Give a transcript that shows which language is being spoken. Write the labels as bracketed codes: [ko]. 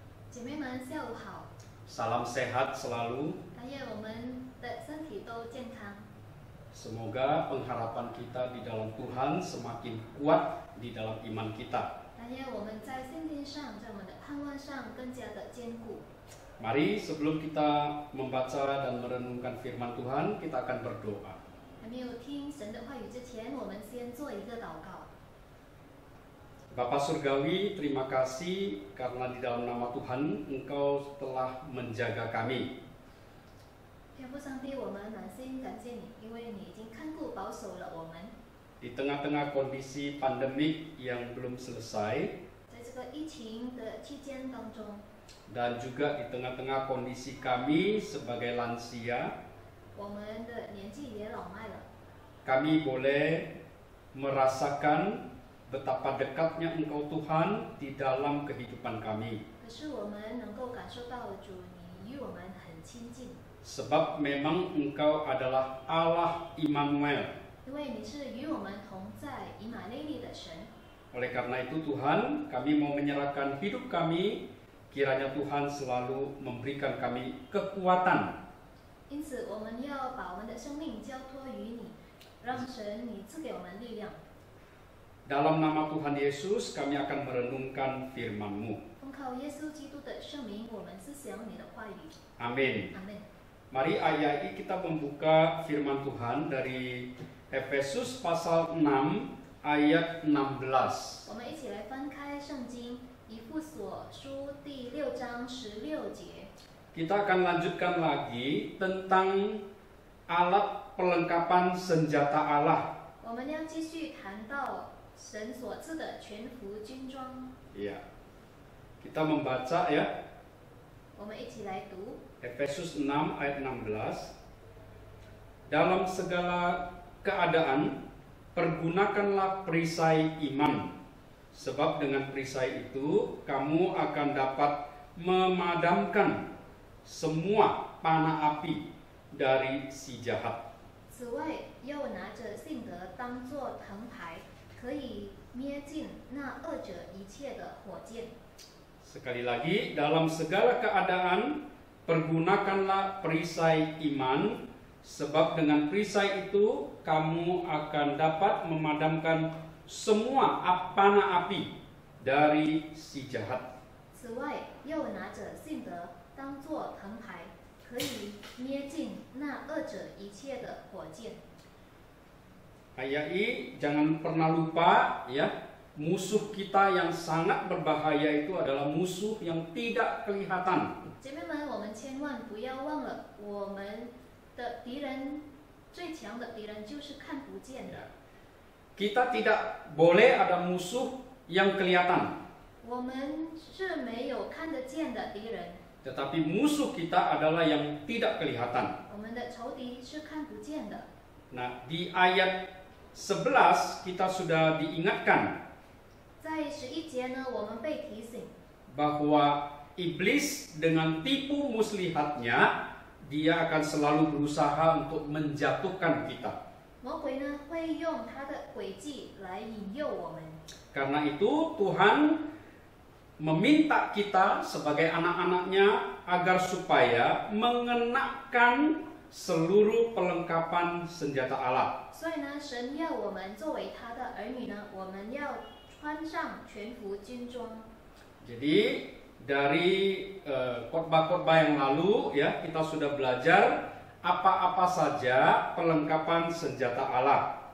[zh] 姐妹们，下午好。 [id] Salam sehat selalu. [zh] 但愿我们的身体都健康。 [id] Semoga pengharapan kita di dalam Tuhan semakin kuat di dalam iman kita. [zh] 但愿我们在信心上，在我们的盼望上更加的坚固。 [id] Mari sebelum kita membaca dan merenungkan firman Tuhan, kita akan berdoa. [zh] 还没有听神的话语之前，我们先做一个祷告。 [id] Bapa Surgawi, terima kasih karena di dalam nama Tuhan Engkau telah menjaga kami. [zh] 天父上帝，我们满心感谢你，因为你已经看顾保守了我们。 [id] Di tengah-tengah kondisi pandemik yang belum selesai [zh] 在这个疫情的期间当中， [id] dan juga di tengah-tengah kondisi kami sebagai lansia, [zh] 我们的年纪也老迈了， [id] kami boleh merasakan betapa dekatnya Engkau Tuhan di dalam kehidupan kami. [zh] 可是我们能够感受到主你与我们很亲近， [id] Sebab memang Engkau adalah Allah Immanuel. [zh] 因为你是与我们同在以马内利的神。 [id] Oleh karena itu Tuhan, kami mau menyerahkan hidup kami, kiranya Tuhan selalu memberikan kami kekuatan. [zh] 因此，我们要把我们的生命交托于你，让神你赐给我们力量。 [id] Dalam nama Tuhan Yesus, kami akan merenungkan firman-Mu. [zh] 奉靠耶稣基督的圣名，我们思想你的话语。 [id] Amin. [zh] 阿门。 [id] Mari ayat kita membuka firman Tuhan dari Efesus pasal 6 ayat 16. [zh] 我们一起来翻开圣经以弗所书第6章16节。 [id] Kita akan lanjutkan lagi tentang alat pelengkapan senjata Allah. [zh] 我们要继续谈到神所赐的全副军装。 [id] Iya. Kita membaca ya, [zh] 我们一起来读 [id] Efesus 6 ayat 16. Dalam segala keadaan pergunakanlah perisai iman, sebab dengan perisai itu kamu akan dapat memadamkan semua panah api dari si jahat. [zh] 此外，又拿着信德当作藤牌，可以灭尽那恶者一切的火箭。 [id] Sekali lagi, dalam segala keadaan pergunakanlah perisai iman, sebab dengan perisai itu kamu akan dapat memadamkan semua panah api dari si jahat. [zh] 此外，又拿着信德当作藤牌，可以灭尽那恶者一切的火箭。 [id] Ayai, jangan pernah lupa ya, musuh kita yang sangat berbahaya itu adalah musuh yang tidak kelihatan. [zh] 姐妹们，我们千万不要忘了，我们的敌人最强的敌人就是看不见的。 [id] Kita tidak boleh ada musuh yang kelihatan, [zh] 我们是没有看得见的敌人， [id] tetapi musuh kita adalah yang tidak kelihatan. [zh] 我们的仇敌是看不见的。 [id] Nah, di ayat 11 kita sudah diingatkan [zh] 在11节呢，我们被提醒， [id] bahwa iblis dengan tipu muslihatnya dia akan selalu berusaha untuk menjatuhkan kita. [zh] 魔鬼呢会用他的诡计来引诱我们。 [id] Karena itu Tuhan meminta kita sebagai anak-anaknya agar supaya mengenakan seluruh perlengkapan senjata Allah. [zh] 所以呢，神要我们作为他的儿女呢，我们要穿上全副军装。 [id] Jadi dari khotbah-khotbah yang lalu ya, kita sudah belajar apa-apa saja perlengkapan senjata Allah.